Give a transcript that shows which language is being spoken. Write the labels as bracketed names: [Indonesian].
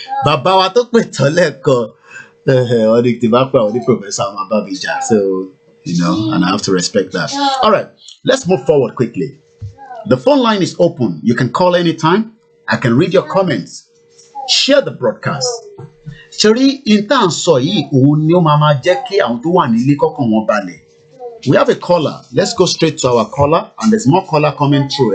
[Yoruba] Bàbá wa tó pè tán lẹ́ẹ̀kan wọ́n ní kí n bá pè wọ́n ní professor àwọn abábíjà. [English] So, you know, and I have to respect that. All right, let's move forward quickly. The phone line is open. You can call anytime. I can read your comments. Share the broadcast. [Yoruba] Ṣorí intan sọ yìí òun ni ó máa jẹ́ kí àwọn tó wà nílé kọ́kàn wọn balẹ̀. [English] We have a caller. Let's go straight to our caller, and there's more caller coming through.